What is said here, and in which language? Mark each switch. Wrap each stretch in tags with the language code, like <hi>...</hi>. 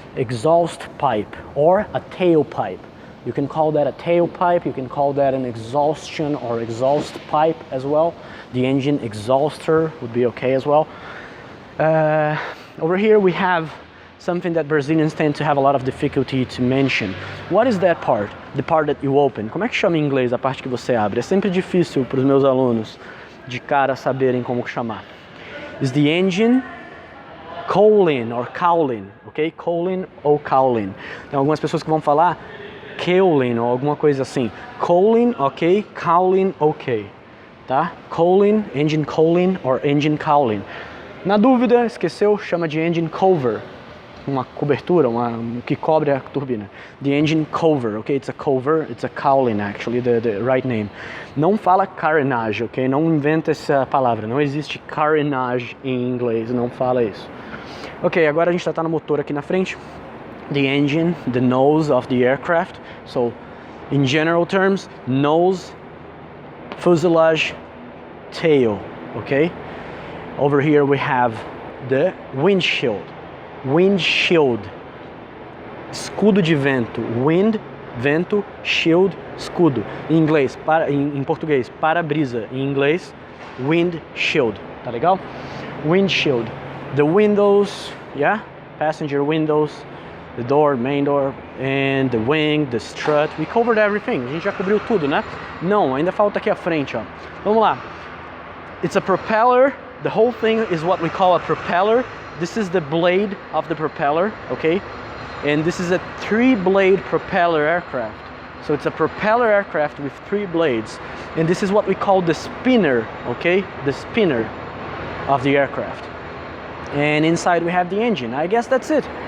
<en>Exhaust pipe, or a tailpipe. You can call that a tailpipe, you can call that an exhaustion or exhaust pipe as well. The engine exhauster would be okay as well. Over here we have something that Brazilians tend to have a lot of difficulty to mention. What is that part? The part that you open.</en> <pt>Como é que chama em inglês a parte que você abre? É sempre difícil para os meus alunos de cara saberem como chamar.</pt> <en>Is the engine cowling or cowling, ok?</en> <pt>Cowling ou cowling. Tem algumas pessoas que vão falar cowling ou alguma coisa assim.</pt> <en>Cowling, ok? Cowling, ok. Tá? Cowling, engine cowling or engine cowling.</en> <pt>Na dúvida, esqueceu, chama de engine cover. Uma cobertura, que cobre a turbina.</pt> <en>The engine cover, okay? It's a cover, it's a cowling actually, the right name.</en> <pt>Não fala carenage, ok? Não inventa essa palavra, não existe carenage em inglês, não fala isso. Ok, agora a gente já está no motor aqui na frente.</pt> <en>The engine, the nose of the aircraft. So, in general terms, nose, fuselage, tail, okay? Over here we have the windshield.</en> <pt>Windshield, escudo de vento. Wind, vento, shield, escudo. Em inglês, em português, para-brisa. Em inglês, windshield. Tá legal? Windshield.</pt> <en>The windows, yeah? Passenger windows, the door, main door, and the wing, the strut. We covered everything.</en> <pt>A gente já cobriu tudo, né? Não, ainda falta aqui a frente, ó. Vamos lá.</pt> <en>It's a propeller. The whole thing is what we call a propeller. This is the blade of the propeller, okay? And this is a 3-blade propeller aircraft. So it's a propeller aircraft with 3 blades. And this is what we call the spinner, okay? The spinner of the aircraft. And inside we have the engine. I guess that's it.</en>